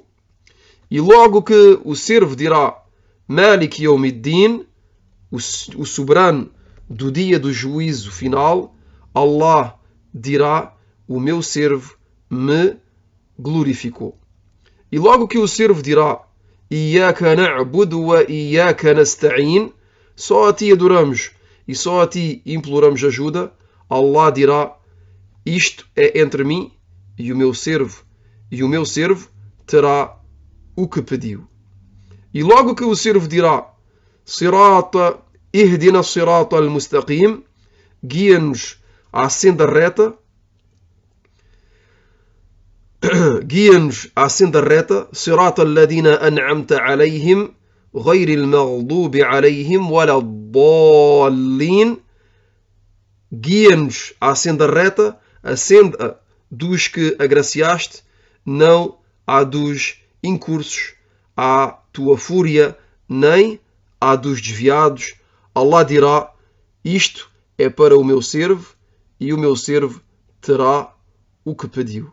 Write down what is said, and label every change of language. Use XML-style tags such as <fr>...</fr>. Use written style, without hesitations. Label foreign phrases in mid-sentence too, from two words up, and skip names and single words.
<pt>E logo que o servo dirá</pt> <ar>مالك يوم الدين,</ar> <pt>o soberano do dia do juízo final, Allah dirá: o meu servo me glorificou. E logo que o servo dirá</pt> <ar>إياك نعبد وإياك نستعين,</ar> <pt>só a ti adoramos e só a ti imploramos ajuda, Allah dirá: isto é entre mim e o meu servo terá o que pediu. E logo que o servo dirá</pt> <ar>اهدنا الصراط المستقيم,</ar> <pt>guia-nos à senda reta,</pt> <ar>صراط الذين أنعمت عليهم, غير المغضوب عليهم ولا الضالين,</ar> <pt>guia-nos à senda reta, a senda dos que agraciaste, não a dos incursos, à tua fúria, nem a dos desviados. Allah dirá: isto é para o meu servo e o meu servo terá o que pediu.</pt>